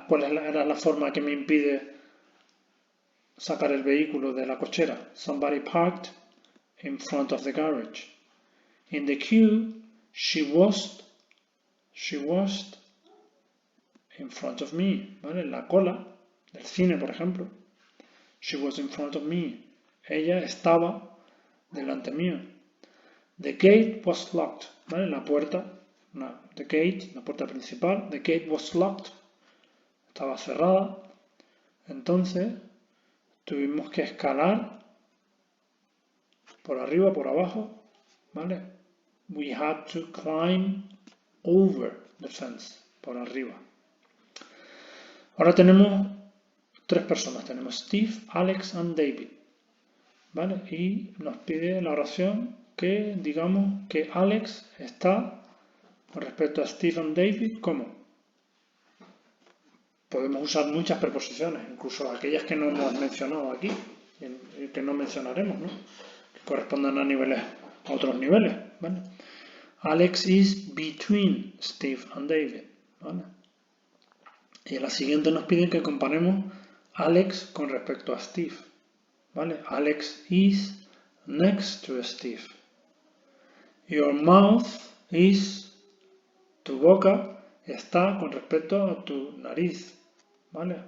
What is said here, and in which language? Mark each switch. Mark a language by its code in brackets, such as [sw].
[es] ¿Cuál era la forma que me impide sacar el vehículo de la cochera? [en] Somebody parked in front of the garage. In the queue, she was in front of me, ¿vale? [es] En la cola del cine, por ejemplo. [en] She was in front of me. [es] Ella estaba delante mío. [en] The gate was locked, ¿vale? [es] La puerta, the gate, la puerta principal. [en] The gate was locked. [es] Estaba cerrada. Entonces, tuvimos que escalar por arriba, por abajo, ¿vale? [en] We had to climb over the fence, [es] por arriba. Ahora tenemos 3 personas, tenemos Steve, Alex and David, ¿vale? Y nos pide la oración que digamos que Alex está con respecto a Steve and David, ¿cómo? Podemos usar muchas preposiciones, incluso aquellas que no hemos mencionado aquí, que no mencionaremos, ¿no? Que correspondan a otros niveles, ¿vale? [en] Alex is between Steve and David, ¿vale? [es] Y en la siguiente nos piden que comparemos Alex con respecto a Steve, ¿vale? [en] Alex is next to Steve. Your mouth is, [es] tu boca está con respecto a tu nariz, ¿vale?